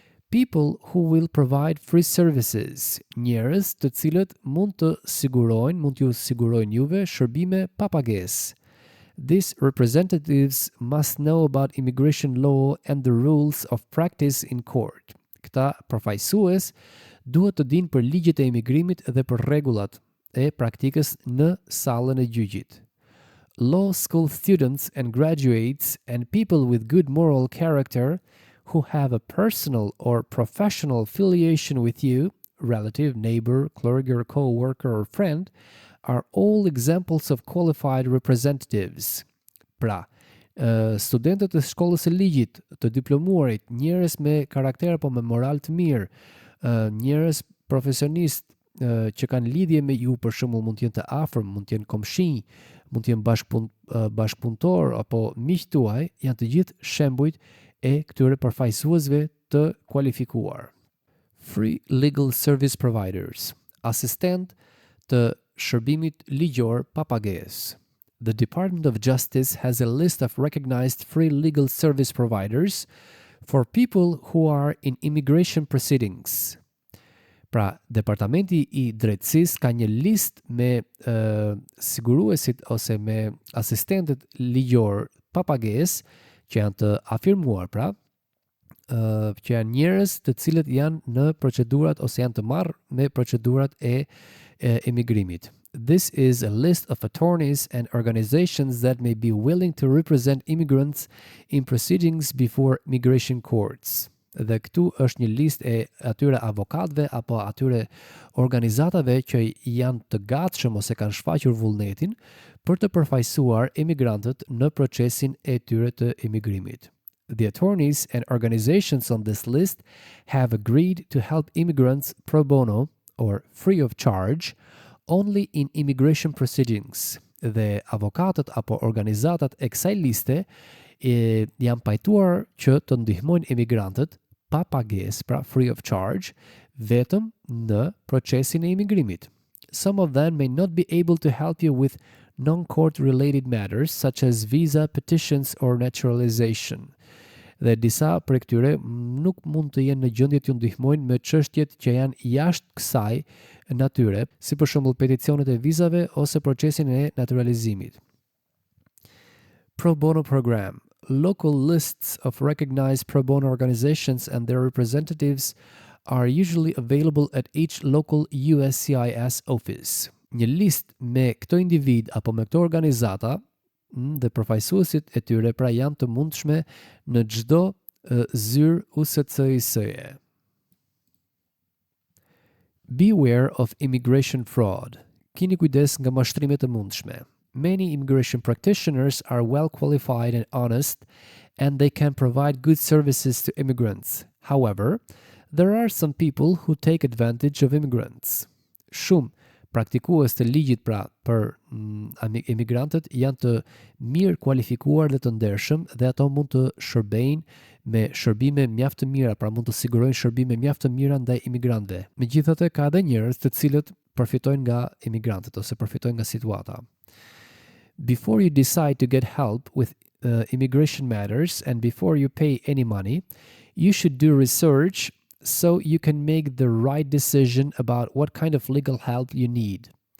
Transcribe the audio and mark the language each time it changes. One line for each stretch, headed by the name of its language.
English: People who will provide free services.
Albanian: Njerëz të cilët mund t'ju sigurojnë juve shërbime pa pagesë.
English: These representatives must know about immigration law and the rules of practice in court.
Albanian: Këta përfaqësues duhet të dinë për ligjet e imigrimit dhe për rregullat e praktikës në sallën e gjyqit.
English: Law school students and graduates and people with good moral character who have a personal or professional affiliation with you, relative, neighbor, clergy, co-worker or friend, are all examples of qualified representatives.
Albanian: Pra, studentët e shkollës së ligjit, të diplomuarit, njerëz me karakter apo me moral të mirë, njerëz profesionist që kanë lidhje me ju, për shembull mund të jenë të afërm, mund të jenë komshi, mund të jenë bashkëpunëtor apo miq tuaj, janë të gjithë shembujt e këtyre përfaqësuesve të kualifikuar.
English: Free legal service providers,
Albanian: asistent të shërbimit ligjor pa pagesë.
English: The Department of Justice has a list of recognized free legal service providers for people who are in immigration proceedings.
Albanian: Pra, Departamenti i Drejtësisë ka një listë me siguruesit ose me asistentët ligjor pa pagesë që janë të afirmuar, pra, që janë njerëz të cilët janë në procedurat ose janë të marrë me procedurat e emigrimit.
English: This is a list of attorneys and organizations that may be willing to represent immigrants in proceedings before migration courts.
Albanian: Dhe këtu është një listë e atyre avokatëve apo atyre organizatave që janë të gatshëm ose kanë shfaqur vullnetin për të përfaqësuar emigrantët në procesin e tyre të emigrimit.
English: The attorneys and organizations on this list have agreed to help immigrants pro bono or free of charge only in immigration proceedings.
Albanian: Dhe avokatët apo organizatat e kësaj liste janë pajtuar që të ndihmojnë emigrantët pa pagesë, pra
English: free of charge,
Albanian: vetëm në procesin e imigrimit.
English: Some of them may not be able to help you with non-court related matters such as visa, petitions or naturalization.
Albanian: Dhe disa prej këtyre nuk mund të jenë në gjendje t'ju ndihmojnë me çështjet që janë jashtë kësaj natyre, si për shembull peticionet e vizave ose procesin e naturalizimit.
English: Pro bono program. Local lists of recognized pro bono organizations and their representatives are usually available at each local USCIS office.
Albanian: Një listë me këto individ apo me këto organizata dhe përfaqësuesit e tyre pra janë të mundshme në çdo zyrë USCIS-je.
English: Beware of immigration fraud.
Albanian: Kini kujdes nga mashtrimet të mundshme.
English: Many immigration practitioners are well qualified and honest, and they can provide good services to immigrants. However, there are some people who take advantage of immigrants. Shumë
Albanian: praktikues të ligjit pra për emigrantët janë të mirë kualifikuar dhe të ndershëm dhe ato mund të shërbejnë me shërbime mjaft të mira, pra mund të sigurojnë shërbime mjaft të mira ndaj emigrantëve. Megjithatë ka edhe njerëz të cilët përfitojnë nga emigrantët ose përfitojnë nga situata.
English: Before you decide to get help with immigration matters and before you pay any money, you should do research so you can make the right decision about what kind of legal help you need.